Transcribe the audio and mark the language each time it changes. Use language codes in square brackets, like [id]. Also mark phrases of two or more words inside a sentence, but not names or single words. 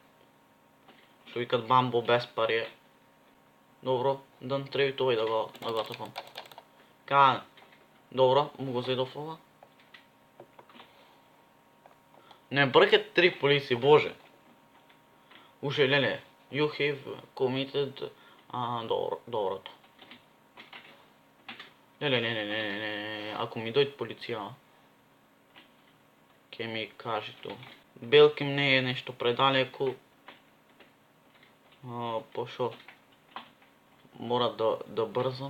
[mk] Што викат бамбо без пари. Добро, да треба овај да го атакам. Добро, му го зедов ова. Не бркат 3 полици, боже. Уште, леле, [en] you have committed... [mk] доброто. Не, ако ми дојде полиција, ќе ми каже тоа. Белким не е нешто предалеку, пошто мора да брзам.